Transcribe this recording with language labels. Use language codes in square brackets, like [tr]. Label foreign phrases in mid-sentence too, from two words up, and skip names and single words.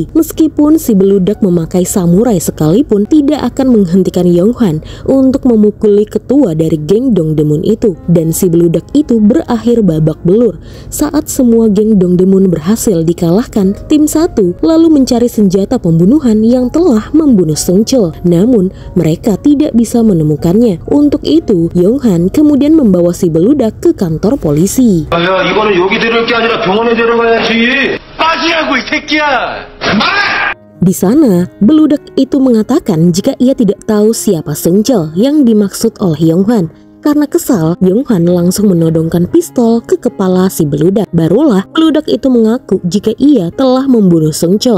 [id] Meskipun si beludak memakai samurai sekalipun tidak akan menghentikan Yonghan untuk memukuli ketua dari geng Dongdaemun itu, dan si beludak itu berakhir babak belur. Saat semua geng Dongdaemun berhasil dikalahkan, tim 1 lalu mencari senjata pembunuhan yang telah membunuh Sungcheol, namun mereka tidak bisa menemukannya. Untuk itu, Yonghan kemudian membawa si beludak ke kantor polisi. [ko] 야, 이거는 여기 데려올 게 아니라 병원에 데려가야지. 빠지라고 이 새끼야. [id] Di sana, beludak itu mengatakan jika ia tidak tahu siapa Sungcheol yang dimaksud oleh Yonghan. Karena kesal, Yonghan langsung menodongkan pistol ke kepala si beludak. Barulah beludak itu mengaku jika ia telah membunuh Sungcheol.